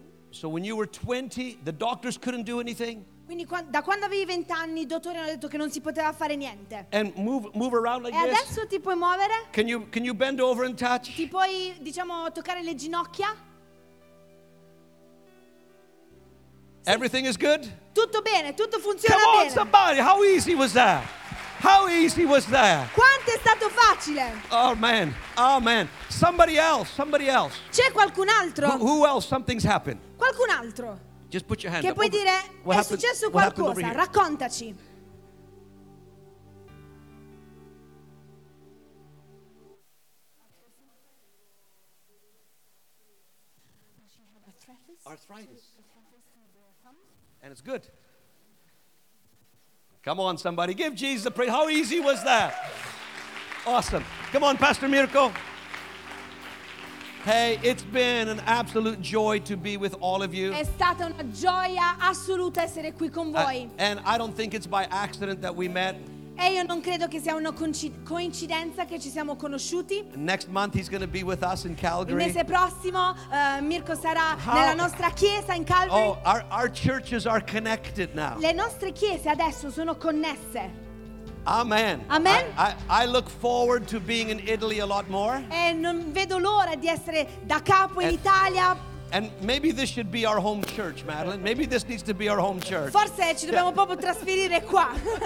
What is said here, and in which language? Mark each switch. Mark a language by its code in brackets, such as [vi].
[en] So when you were 20, the doctors couldn't do anything. [it] Quindi da quando avevi 20 anni, i dottori hanno detto che non si poteva fare niente. [en] And move around like this. [it] E adesso ti puoi muovere? [en] Can you bend over and touch? [it] Ti puoi, diciamo, toccare le ginocchia? [en] Everything is good? [it] Tutto bene, tutto funziona bene. [en] Come on, somebody, how easy was that? How easy was that? [it] Quanto è stato facile? [en] Oh man, oh man. Somebody else. [it] C'è qualcun altro? [en] Who else? Something's happened. [it] Qualcun altro. [en] Just put your hand [it] che [en] up. [it] Puoi dire [en] what [it] è [en] happened? [it] Successo qualcosa. Raccontaci. [en] Arthritis. And it's good. Come on, somebody, give Jesus a praise. How easy was that? Awesome. Come on, Pastor Mirko. Hey, it's been an absolute joy to be with all of you. [it] È stata una gioia assoluta essere qui con voi. [en] And I don't think it's by accident that we met. [it] E io non credo che sia una coincidenza che ci siamo conosciuti. [en] Next month he's going to be with us in Calgary. [it] Il mese prossimo Mirko sarà nella nostra chiesa in Calgary. [en] Oh, our churches are connected now. [it] Le nostre chiese adesso sono connesse. [en] Amen. [it] Amen. [en] I look forward to being in Italy a lot more. [it] E non vedo l'ora di essere da capo in Italia. [en] And maybe this should be our home church, Madeline. Maybe this needs to be our home church. [it] Forse ci dobbiamo proprio trasferire qua.